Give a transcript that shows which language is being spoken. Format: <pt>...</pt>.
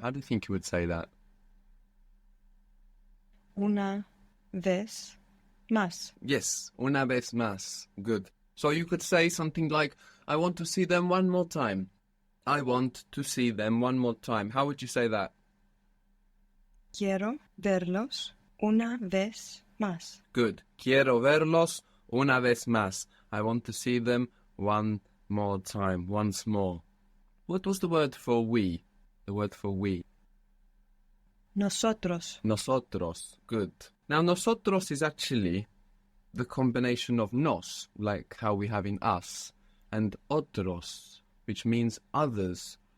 <en>How do you think you would say that?</en> <es>Una vez más. Yes. Una vez más. Good.</es> <en>So you could say something like, I want to see them one more time. I want to see them one more time. How would you say that?</en> <es>Quiero verlos una vez más.</es> <en>Good.</en> <es>Quiero verlos una vez más.</es> <en>I want to see them one more time, once more. What was the word for we? The word for we.</en> <es>Nosotros. Nosotros. Good.</es> <en>Now, nosotros is actually the combination of nos, like how we have in us, and otros, which means others.</en>